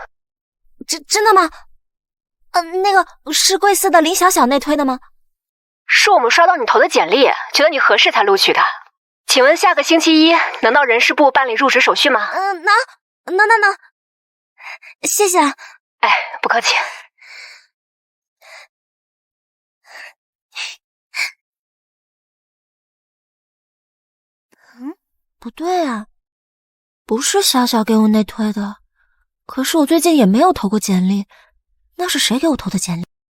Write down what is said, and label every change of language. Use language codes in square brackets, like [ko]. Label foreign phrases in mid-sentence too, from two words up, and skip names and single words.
[zh] 真的嗎？那個是貴司的林小小內推的嗎？是我們刷到你投的簡歷，覺得你合適才錄取的。請問下個星期一能到人事部辦理入職手續嗎？能，謝謝。哎，不客氣。不对啊，不是小小给我内推的，可是我最近也没有投过简历，那是谁给我投的简歷？